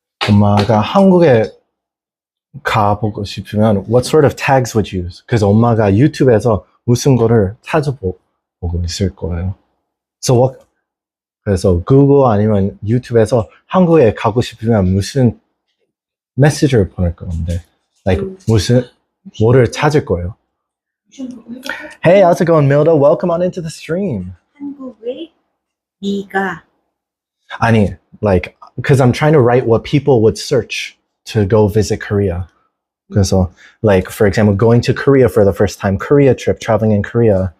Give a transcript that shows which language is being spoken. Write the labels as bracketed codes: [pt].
[ko] 엄마가 한국에 가보고 싶으면 [en] what sort of tags would you use? [ko] 그래서 엄마가 유튜브에서 무슨 거를 찾아보고 있을 거예요. [en] So what? [ko] 그래서 구글 아니면 유튜브에서 한국에 가고 싶으면 무슨 메시지를 보낼 건데, like 뭐를 찾을 거예요. [en] Hey, how's it going, Milda? Welcome on into the stream. [ko] 한국에 네가 [en] 아니, like, because I'm trying to write what people would search to go visit Korea. 그래서, like, for example, going to Korea for the first time, Korea trip, traveling in Korea.